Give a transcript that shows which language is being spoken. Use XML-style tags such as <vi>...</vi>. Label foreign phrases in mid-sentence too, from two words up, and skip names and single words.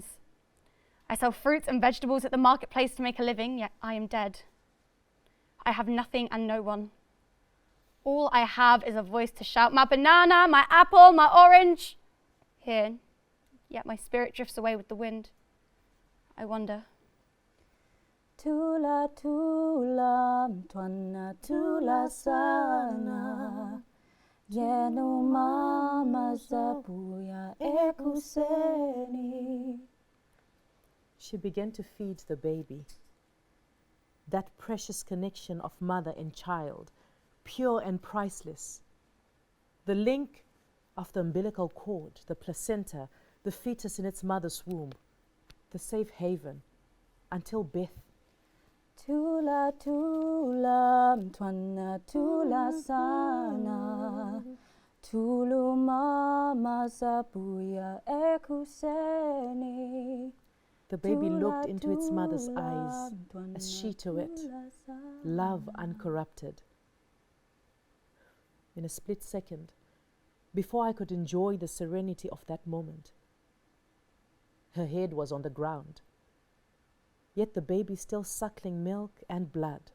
<en>I sell fruits and vegetables at the marketplace to make a living, yet I am dead. I have nothing and no one. All I have is a voice to shout, my banana, my apple, my orange. Here, yet my spirit drifts away with the wind. I wonder.</en> <zu>Tula tula mtwana tula sana Jenu mama zabuya ekuseni.</zu> <en>She began to feed the baby. That precious connection of mother and child, pure and priceless. The link of the umbilical cord, the placenta, the fetus in its mother's womb, the safe haven until birth.</en> <zu>Tula tula mtwana tula sana Tulu mama zabuya ekuseni.</zu> <en>The baby looked into its mother's eyes as she to it, love uncorrupted. In a split second, before I could enjoy the serenity of that moment, her head was on the ground, yet the baby still suckling milk and blood.</en>